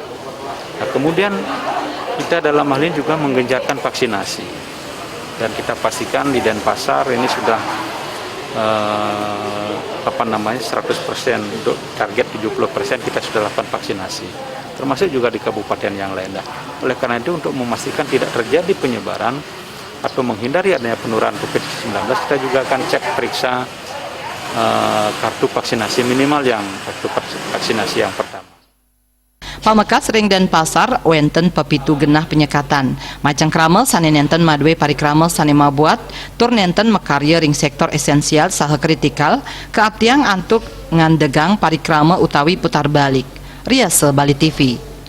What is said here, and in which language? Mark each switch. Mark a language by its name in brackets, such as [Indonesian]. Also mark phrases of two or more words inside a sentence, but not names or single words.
[Indonesian] Nah, kemudian kita dalam hal ini juga menggencarkan vaksinasi dan kita pastikan di Denpasar ini sudah 100% untuk target 70% kita sudah lakukan vaksinasi, termasuk juga di kabupaten yang lain. Oleh karena itu, untuk memastikan tidak terjadi penyebaran atau menghindari adanya penurunan COVID-19, kita juga akan cek periksa kartu vaksinasi minimal yang kartu vaksinasi yang pertama. [Balinese] Pamekas ring Denpasar wenten pepitu genah penyekatan. Macang krama sane nenten madwe parikrama sane mabuat tur nenten mekarya ring [Indonesian] sektor esensial [Balinese] saha kritikal keabdiang antuk ngandegang parikrama utawi putar balik. [Indonesian] Riase Bali TV.